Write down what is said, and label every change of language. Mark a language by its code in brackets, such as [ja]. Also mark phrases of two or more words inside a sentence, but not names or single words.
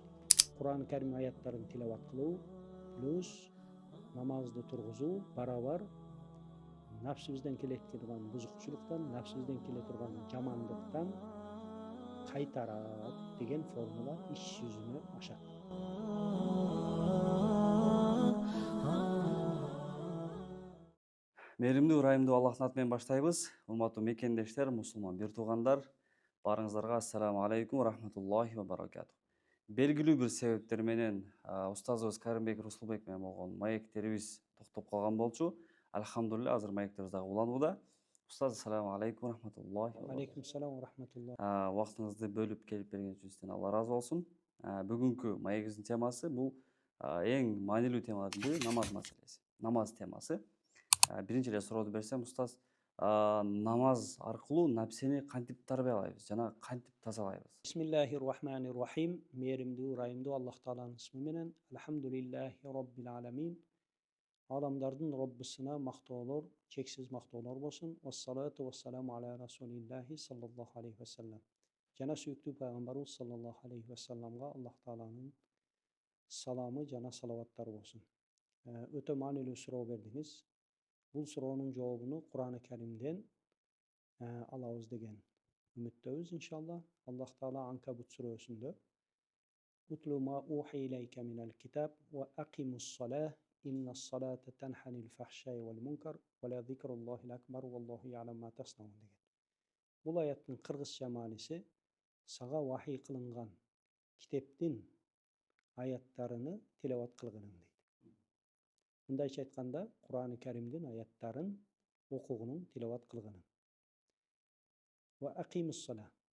[ky] Кур'ан Карим аяттарын тилават кылуу плюс намазды тургузуу барабар напсыбыздан келе турган бузукчулуктан, напсыбыздан келе турган жамандыктан кайтарат деген формула иш жүзүнө ашат. Мээримдүү, ырайымдуу Аллахтын аты менен баштайбыз. Урматтуу мекендештер, мусулман бир туугандар, баарыңыздарга [ar] السلام عليكم رحمة الله وبركاته. [ky] Белгилүү бир себептер менен устазыбыз Каримбек Русулбек менен болгон маектерибиз токтоп калган болчу. Алхамдулилля, азыр маектерибиз дагы уланууда. Устаз, [ar] السلام عليكم رحمة الله و وعليكم السلام ورحمة الله. [ky] Убактыңызды бөлүп келип бергениңиз үчүн сизден Алла ыраазы болсун. Бүгүнкү маегибиздин темасы бул эң маанилүү темалардын бири намаз маселеси. Намаз темасы. Биринчи эле сурооду берсем, устаз, намаз аркылуу напсени кантип тарбиялайбыз жана кантип тазалайбыз? [ar] بسم الله الرحمن الرحيم. [ky] Мээримдүү, ырайымдуу Аллах Тааланын исми менен. [ar] الحمد لله رب العالمين. [ky] Аламдардын Роббусуна мактоолор, чексиз мактоолор болсун. [ar] والصلاة والسلام على رسول الله صلى الله عليه وسلم. [ky] Жана сүйүктүү пайгамбарыбыз [ar] صلى الله عليه وسلم [ky] Аллах Тааланын саламы жана салаваттары болсун. Өтө маанилүү суроо бердиңиз. Бул суроонун жообуну Кур'ан-ы Каримден алабыз деген үмүттөбүз иншалла. Аллах Таала Анкабут сүрөсүндө [ar] اتل ما أوحي إليك من الكتاب وأقم الصلاة إن الصلاة تنهى عن الفحشاء والمنكر ولذكر الله أكبر والله يعلم ما تصنعون деген. [ky] Бул аяттын кыргызча мааниси сага вахий кылынган китептин аяттарыны тилават кылгының дейт. Мындайча айтканда, Кур'ан-ы Каримдин аяттарын окугунуң, тилават кылгының. [ar] وأقم الصلاة.